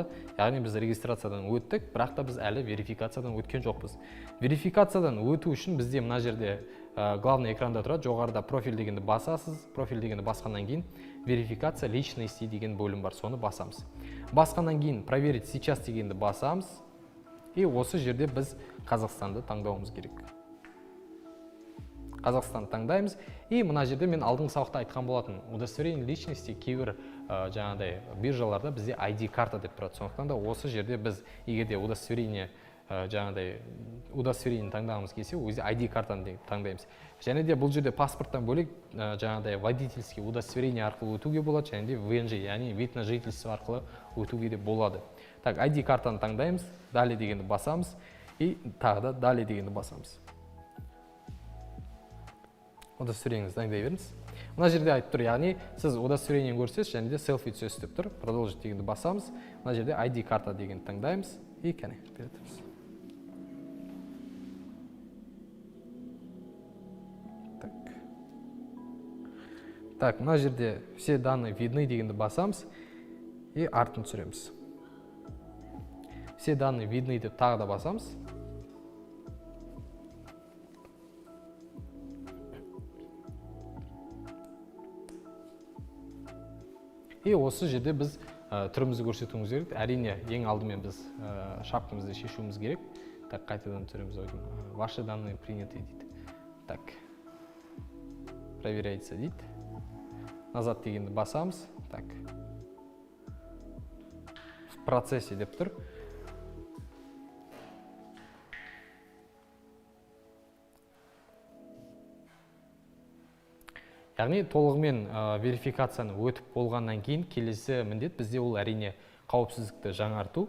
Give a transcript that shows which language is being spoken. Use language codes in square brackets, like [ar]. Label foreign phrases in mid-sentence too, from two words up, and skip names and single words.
[kk] Яғни біз регистрациядан өттік, бірақ та біз әлі верификациядан өткен жоқпыз. Верификациядан өту үшін бізде мына жерде [ru] главный экранда [kk] тұрады, жоғарыда профиль дегенді басасыз. Профиль дегенді басқаннан кейін [ru] верификация личности [kk] деген бөлім бар, соны басамыз. Басқаннан кейін [ru] проверить сейчас [kk] дегенді басамыз. И осы жерде біз Қазақстанды таңдауымыз керек. Қазақстан таңдаймыз. И мына жерде мен алдыңғы сабақта айтқан болатын, [ru] удостоверение личности [kk] кейбір жаңағыдай биржаларда бізде ID карта деп тұрады. Сондықтан да осы жерде біз егерде удостоверение жаңағыдай удостоверение таңдағымыз келсе, өзі ID картаны таңдаймыз. Және де бұл жерде паспорттан бөлек жаңағыдай [ru] водительский удостоверение [kk] арқылы өтуге болады, және де ВНЖ, яғни [ru] вид на жительство [kk] арқылы өтуге де болады. Так, ID картаны таңдаймыз, далее дегенді басамыз и тағы да далее дегенді басамыз. Удостоверениеңізді таңдай беріңіз. Мына жерде айтып тұр, яғни сіз удостоверениені көрсеңіз, және де селфи түсесіз деп тұр. Продолжить дегенді басамыз. Мына жерде ID карта дегенді таңдаймыз и кәне беретіміз. Так, мына жерде [ru] все данные видны [kk] дегенді басамыз и артын түсіреміз. [ru] Все данные видны [kk] деп тағы да басамыз. И осы жерде біз түрімізді көрсетуіміз керек. Әрине, ең алдымен біз шапкамызды шешуіміз керек. Так, қайтадан түсіреміз. [ru] Ваши данные приняты [kk] дейді. Так, проверяется дейді. Назад дегенді басамыз. Так, [ru] в процессе [kk] деп тұр. Яғни толығымен верификацияны өтіп болғаннан кейін келесі міндет бізде ол әрине қауіпсіздікті жаңарту.